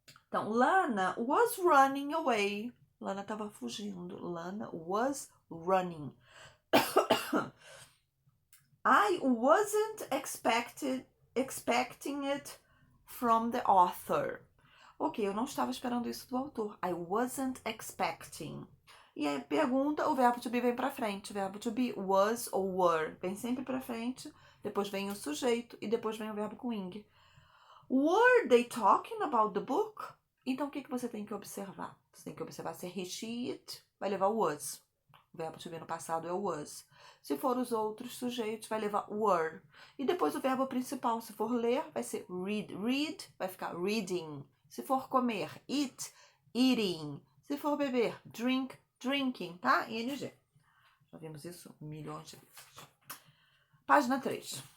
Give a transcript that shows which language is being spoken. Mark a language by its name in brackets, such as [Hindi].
[English] Então, Lana was running away. [Portuguese] Lana estava fugindo. [English] Lana was running. I wasn't expecting it from the author. [Portuguese] Ok, eu não estava esperando isso do autor. [English] I wasn't expecting. [Portuguese] E aí, pergunta, o verbo to be vem pra frente. O verbo to be, was ou were, vem sempre pra frente. Depois vem o sujeito e depois vem o verbo com ing. [English] Were they talking about the book? [Portuguese] Então, o que você tem que observar? Você tem que observar se é he, she, it, vai levar o was. O verbo to be no passado é o was. Se for os outros sujeitos, vai levar were. E depois o verbo principal, se for ler, vai ser read. Read vai ficar reading. Se for comer, eat, eating. Se for beber, drink, drinking, tá? ING. Já vimos isso milhões de vezes. Página 3.